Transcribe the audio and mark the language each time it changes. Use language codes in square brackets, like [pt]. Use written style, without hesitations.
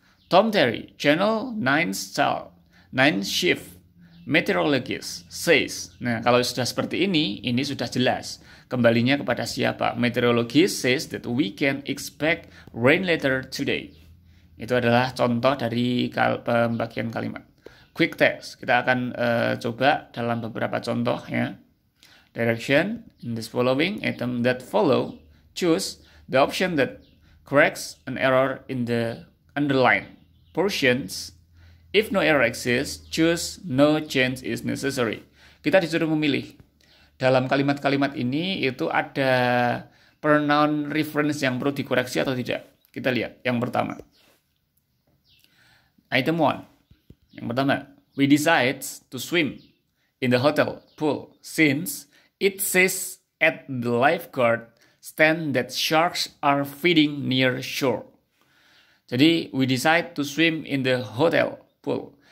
[en] Tom Terry, Channel 9 Shift Meteorologist says. [id] Nah, kalau sudah seperti ini sudah jelas. Kembalinya kepada siapa? [en] Meteorologist says that we can expect rain later today. [id] Itu adalah contoh dari pembagian kalimat. [en] Quick text. [id] Kita akan coba dalam beberapa contoh ya. [en] Direction in this following item that follow. Choose the option that corrects an error in the underlined portions. If no error exists, choose no change is necessary. [id] Kita disuruh memilih. Dalam kalimat-kalimat ini itu ada pronoun reference yang perlu dikoreksi atau tidak. Kita lihat yang pertama. [en] Item 1. [id] Yang pertama, [en] we decide to swim in the hotel pool since it says at the lifeguard stand that sharks are feeding near shore. [id] Jadi, [en] we decide to swim in the hotel pool.